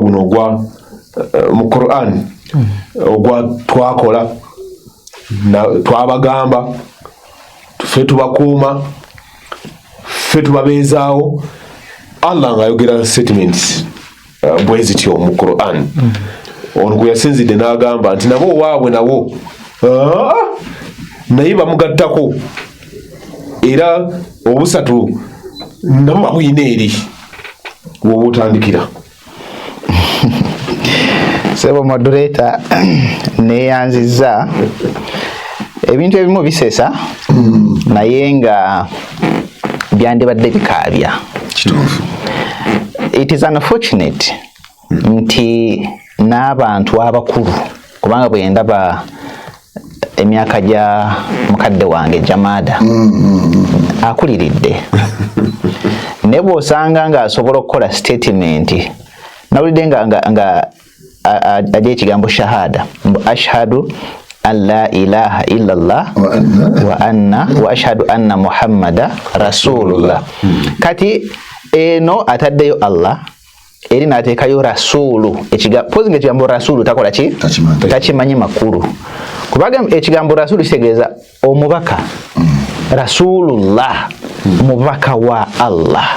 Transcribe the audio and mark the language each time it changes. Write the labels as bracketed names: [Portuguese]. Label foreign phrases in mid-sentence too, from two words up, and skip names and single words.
[Ganda] guno ogwa mu Quran ogwa twakola twabagamba ffe tubakuuma ffe tubabeezaawo Allah ng'ayogera statements bwe zityo mu Quran ono gwe yasinzidde n'agamba nti nabo waabwe nabo naye bamugattako era obusatu nabo babuyina eri woba otandikira. Sebo moderator neyanziza ebintu ebimu bisesa naye nga byandibadde bikaabya. [English] It is unfortunate [Ganda] nti n'abantu abakulu kubanga bwe ndaba emyaka gya mukadde wange Jamada akuliridde ne bw'osanga ng'asobola okukola statement nawulidde nga ajja ekigambo shahada [Arabic] أشهد أن لا إله إلا الله وأشهد أن محمدا رسول الله. [Ganda] Kati eno ataddeyo Allah eri n'ateekayo rasulu. Pozi ng'ekigambo rasulu takola ki? Takimanyi makulu. Kubaga ekigambo rasulu kitegeeza omubaka. Rasulullah mubaka wa Allah.